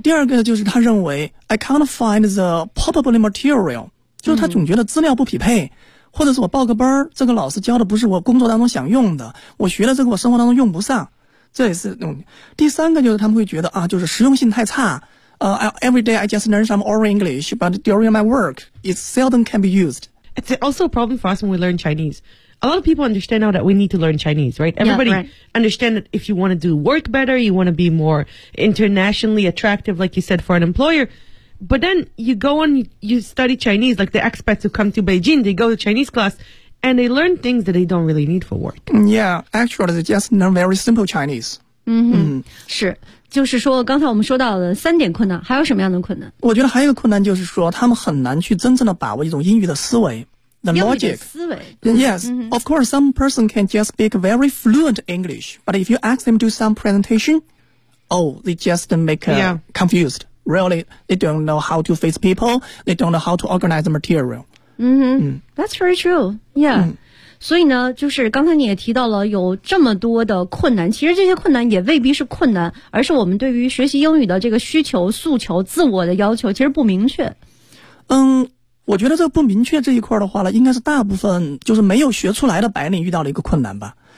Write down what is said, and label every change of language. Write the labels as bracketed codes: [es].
[zh] 第二个就是他认为 [en] I can't find the probable material， [zh] 就是他总觉得资料不匹配，或者是我报个班，这个老师教的不是我工作当中想用的，我学了这个我生活当中用不上，这也是。第三个就是他们会觉得啊，就是实用性太差。 [en] Every day I just learn some oral English, but during my work, it seldom can be used. It's also a problem for us when we learn Chinese. A lot of people understand now that we need to learn Chinese, right? Everybody understand that if you want to do work better, you want to be more internationally attractive, like you said, for an employer. But then you go on, you study Chinese, like the expats who come to Beijing, they go to Chinese class, and they learn things that they don't really need for work. Yeah, actually, they just learn very simple Chinese. [zh] 是，就是说刚才我们说到的三点困难，还有什么样的困难？我觉得还有一个困难就是说他们很难去真正的把握一种英语的思维。 [en] The logic. [zh] 思维 [en] Yes,、mm-hmm. of course, some person can just speak very fluent English, but if you ask them to do some presentation, oh, they just make、confused. Really, they don't know how to face people, they don't know how to organize the material. That's very true. [zh] Yeah.、所以呢，就是刚才你也提到了有这么多的困难，其实这些困难也未必是困难，而是我们对于学习英语的这个需求、诉求、自我的要求其实不明确。我觉得这个不明确这一块的话呢，应该是大部分就是没有学出来的白领遇到了一个困难吧。